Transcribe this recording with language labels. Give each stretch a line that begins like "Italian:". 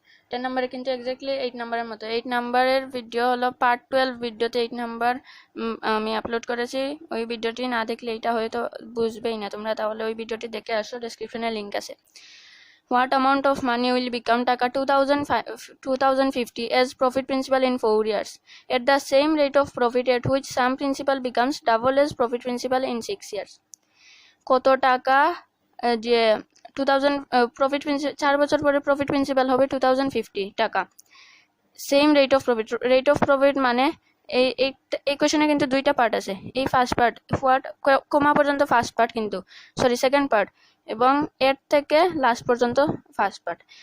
Bangla: 10 নাম্বারে কিন্তু এক্স্যাক্টলি 8 নাম্বারের মতো। 8 নাম্বারের ভিডিও হলো পার্ট 12 ভিডিওতে 8 নাম্বার আমি আপলোড করেছি। ওই ভিডিওটি না দেখলে এটা হয়তো বুঝবেই না তোমরা, তাহলে ওই ভিডিওটি দেখে আসো, ডেসক্রিপশনে লিংক আছে।
English: What amount of money will become taka 2050 as profit principal in 4 years at the same rate of profit at which sum principal becomes double as profit principal in 6 years?
Bangla: কত টাকা যে 2000 প্রফিট প্রিন্সিপাল 4 বছর পরে profit principal হবে 2050 টাকা। Same rate of profit মানে এই কোশ্চেনে কিন্তু দুইটা পার্ট আছে। এই ফার্স্ট পার্ট কমা পর্যন্ত ফার্স্ট পার্ট, কিন্তু সেকেন্ড পার্ট, এবং এর থেকে লাস্ট পর্যন্ত ফার্স্ট পার্ট।